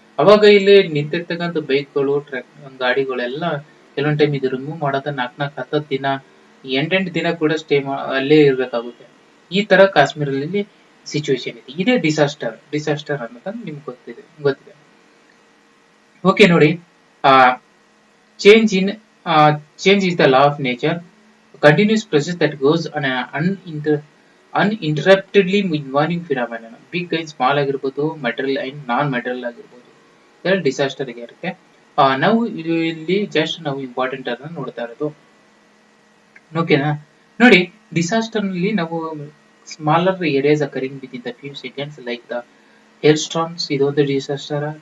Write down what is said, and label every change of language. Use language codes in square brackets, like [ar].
[kn] ಅವಾಗ ಇಲ್ಲಿ ನಿಂತಿರ್ತಕ್ಕಂಥ ಬೈಕ್ಗಳು, ಗಾಡಿಗಳೆಲ್ಲ ಕೆಲವೊಂದ್ ಟೈಮ್ ಇದು ರಿಮೂವ್ ಮಾಡೋದ 4-10 ದಿನ, 8 ದಿನ ಕೂಡ ಅಲ್ಲೇ ಇರ್ಬೇಕಾಗುತ್ತೆ. ಈ ತರ ಕಾಶ್ಮೀರಲ್ಲಿ ಸಿಚುವೇಶನ್ ಇದೆ. ಇದೇ ಡಿಸಾಸ್ಟರ್ ಅನ್ನೋದನ್ನ ನಿಮ್ಗೆ ಗೊತ್ತಿದೆ. [en] Okay ನೋಡಿ, change is the law of nature, a continuous process that goes on an uninterruptedly involving phenomenon. Big and small [kn] ಆಗಿರ್ಬೋದು, [en] material and non material [kn] ಆಗಿರ್ಬೋದು, ಇದರಲ್ಲಿ ಡಿಸಾಸ್ಟರ್ ಇರುತ್ತೆ. ನಾವು ಇಲ್ಲಿ ಜಸ್ಟ್ ನಾವು ಇಂಪಾರ್ಟೆಂಟ್ ಅನ್ನ ನೋಡ್ತಾ ಇರೋದು. ಓಕೆನಾ? ನೋಡಿ, ಡಿಸಾಸ್ಟರ್ ನಲ್ಲಿ ನಾವು [en] smaller areas occurring within the few seconds like the hail storms, [kn] ಇದೊಂದು ಡಿಸಾಸ್ಟರ್.